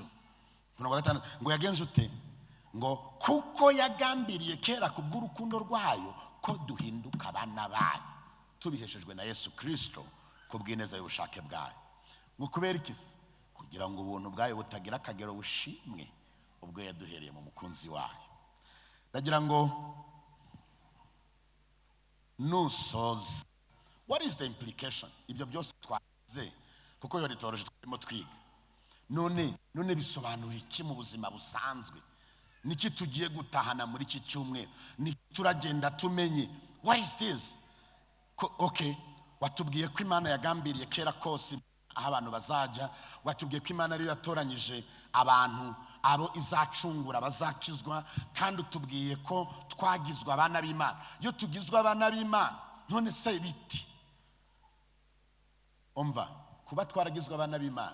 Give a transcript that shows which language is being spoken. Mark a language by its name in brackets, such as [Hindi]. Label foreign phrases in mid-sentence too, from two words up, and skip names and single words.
[Kinyarwanda] Ngo yagenje ute ngo kuko yagambiriye kera kubw'urukundo rwayo ko duhinduka abana bayo tubiheshejwe na Yesu Kristo kubw'ineza y'ubushake bwayo. Ngo kubera iki? Kugira ngo ubuntu bwayo butagira akagero bushimwe ubwo yaduhereye mu mukunzi wayo. Ndagira ngo nusoze. [English] What is the implication? [Kinyarwanda] Ibyo byose twaze kuko yo litoroje turimo twiga. None bisobanura iki mu buzima busanzwe? Niki tugiye gutahana muri iki cyumweru? Ni turagenda tumenye [English] what is this? [Kinyarwanda] Okay, watubwiye ko Imana yagambiriye kera kose aho abantu bazajya. Watubwiye ko Imana ariyo yatoranyije abantu abo izacungura bazakizwa, kandi utubwiye ko twagizwe abana b'Imana. Iyo tugizwe abana b'Imana none se biti umva kuba twaragizwe abana b'Imana.